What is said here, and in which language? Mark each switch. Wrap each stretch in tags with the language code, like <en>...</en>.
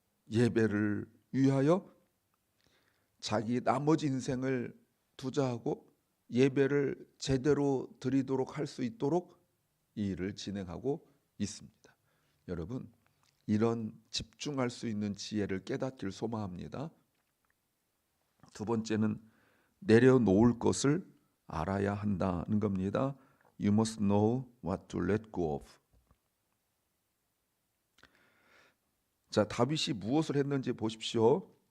<ko>예배를 위하여 자기 나머지 인생을 투자하고 예배를 제대로 드리도록 할 수 있도록 이 일을 진행하고 있습니다. 여러분 이런 집중할 수 있는 지혜를 깨닫길 소망합니다. 두 번째는 내려놓을 것을 알아야 한다는 겁니다.</ko> <en>You must know what to let go of.</en> <ko>자, 다윗이 무엇을 했는지 보십시오.</ko>